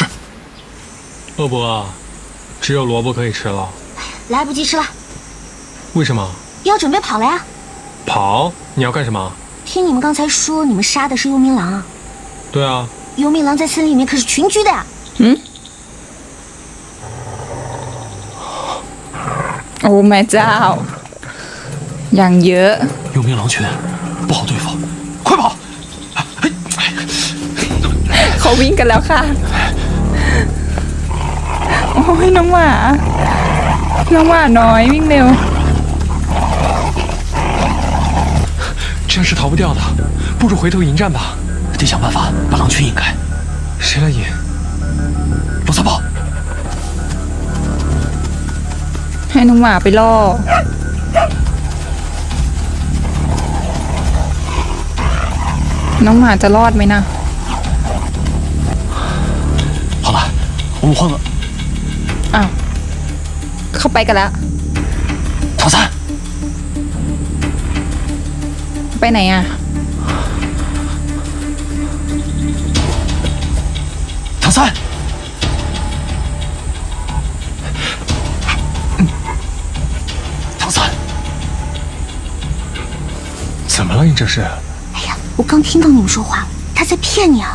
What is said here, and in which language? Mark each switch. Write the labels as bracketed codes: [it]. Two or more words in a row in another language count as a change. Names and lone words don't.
[zh] 恶伯，只有萝卜可以吃了。来不及吃了。为什么？要准备跑了呀。跑？你要干什么？听你们刚才说，你们杀的是幽冥狼啊？对啊。幽冥狼在森林里面可是群居的呀。 [th] โอ้แม่เจ้าอย่างเยอะ [zh] 幽冥狼群不好对付，快跑！ [th] เขาวิ่งกันแล้วค่ะโอ้ยน้องหมาน้อยวิ่งเร็ว [zh] 这是逃不掉的，不如回头迎战吧。得想办法把狼群引开。谁来引？罗3炮。 [th] ให้น้องหมาไปล่อน้องหมาจะรอดไหมนะ [zh] 好了，我们换个。 [th] อ้าวเข้าไปกันแล้ว [zh] 唐三 [th] ไปไหนอ่ะ [zh] 唐三怎么了？你这是？哎呀，我刚听到你们说话了，他在骗你啊！